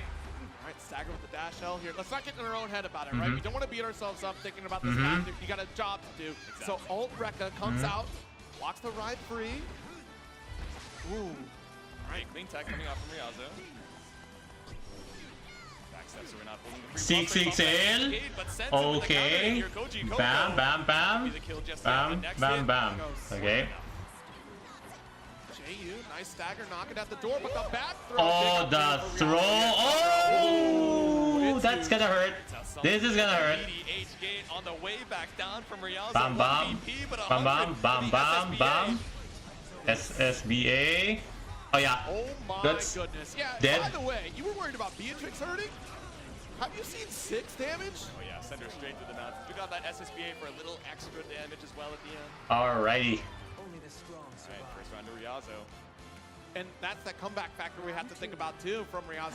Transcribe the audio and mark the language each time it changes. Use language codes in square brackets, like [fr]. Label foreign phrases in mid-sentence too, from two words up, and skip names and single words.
[en] Stagger with the dash L here. Let's not get in our own head about it, right? We don't want to beat ourselves up thinking about this factor. You got a job to do. Exactly. So Alt Rekka comes out, blocks the ride free. Ooh. All right, clean tech coming out from Ryazo. Back Seek seeks in. Okay. Bam, bam, bam. Bam, bam, bam. Okay. Nice stagger, knock it at the door, but the back throw. Oh, the throw. Oh, that's gonna hurt. This is gonna hurt. On the way back down from Rialzo. Bam, bam. Bam, bam, bam, bam, bam. SSBA. Oh, yeah. Oh my That's goodness. Yeah, dead. by the way, you were worried about Beatrix hurting? Have you seen 6 damage? Oh yeah, send her straight to the mountains. We got that SSBA for a little extra damage as well at the end. Alrighty. Only the strong survive. Alright, first round to Rialzo. And that's that comeback factor we have to think about too from Rialzo.